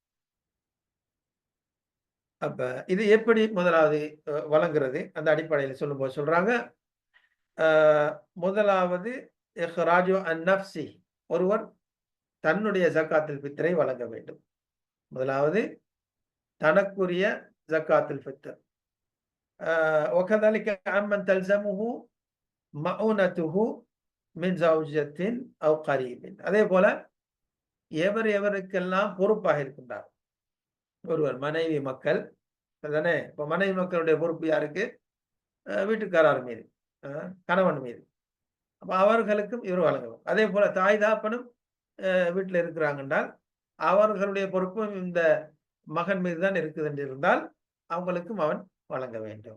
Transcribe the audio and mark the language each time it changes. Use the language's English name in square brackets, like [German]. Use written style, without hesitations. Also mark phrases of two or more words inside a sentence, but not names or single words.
[Tamil] அப்ப இது எப்படி முதலாவது வழங்குறது, அந்த அடிப்படையில் சொல்லும்போது சொல்றாங்க, முதலாவது [Arabic] إخراج عن النفس, [Tamil] ஒருவர் தன்னுடைய [Arabic] زكاة الفطر [Tamil] வழங்க வேண்டும். முதலாவது தனக்குரிய [Arabic] زكاة الفطر. وكذلك عمن تلزمه مؤونته من زوجة أو قريب. [Tamil] அதே போல எவருக்கெல்லாம் பொறுப்பாக இருக்கின்றார், ஒருவர் மனைவி மக்கள், இப்ப மனைவி மக்களுடைய பொறுப்பு யாருக்கு? வீட்டுக்காரர் மீது, கணவன் மீது. அப்ப அவர்களுக்கும் இவர் வழங்கணும். அதே போல தாய் தாப்பனும் வீட்டில் இருக்கிறாங்க என்றால் அவர்களுடைய பொறுப்பும் இந்த மகன் மீது தான் இருக்குது என்று இருந்தால் அவங்களுக்கும் அவன் வழங்க வேண்டும்.